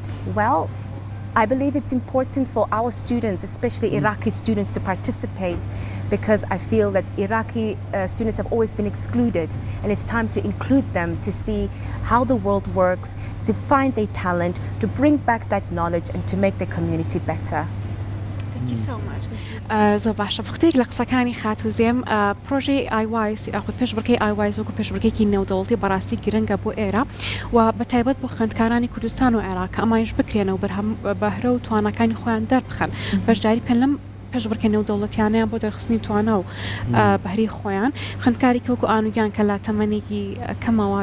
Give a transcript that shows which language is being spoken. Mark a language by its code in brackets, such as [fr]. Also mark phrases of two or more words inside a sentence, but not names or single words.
[en] Well, I believe it's important for our students, especially Iraqi students, to participate because I feel that Iraqi students have always been excluded and it's time to include them to see how the world works, to find their talent, to bring back that knowledge and to make the community better. Thank you so much. [ckb] زۆر باشە بختێک لە قسەکانی خاتوزێم پرۆژەی iWise یاخود پێشبڕکەی iWise وەکو پێشبڕکێکی نێودەوڵەتی بەڕاستی گرنگە بۆ ئێرە و بە تایبەت بۆ خوێندکارانی کوردستان و عێراق ئەمانیش بکرێنەوە بەهرە و توانەکانی خۆیان دەربخەن بەشداری پێن لەم پێشبڕکە نێودەوڵەتیانیان بۆ دەرخستنی توانە و بەهری خۆیان خوێندکارێکی وەکو ئانوگیان کە لە تەمەنێکی کەمەوە